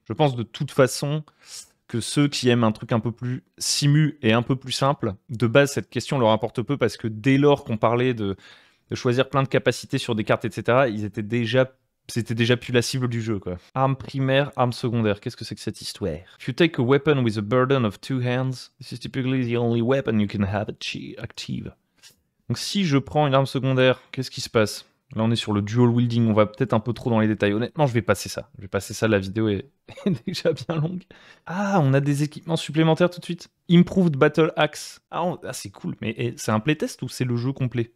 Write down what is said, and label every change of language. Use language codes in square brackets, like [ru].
[fr] Je pense de toute façon que ceux qui aiment un truc un peu plus simu et un peu plus simple, de base, cette question leur importe peu parce que dès lors qu'on parlait de choisir plein de capacités sur des cartes, etc., c'était déjà plus la cible du jeu, quoi. Arme primaire, arme secondaire. Qu'est-ce que c'est que cette histoire? [en] If you take a weapon with a burden of 2 hands, this is typically the only weapon you can have active. [fr] Donc si je prends une arme secondaire, qu'est-ce qui se passe? Là, on est sur le dual wielding, on va peut-être un peu trop dans les détails. Honnêtement, je vais passer ça. La vidéo est déjà bien longue. Ah, on a des équipements supplémentaires tout de suite. Improved Battle Axe. Ah, c'est cool. Mais c'est un playtest ou c'est le jeu complet?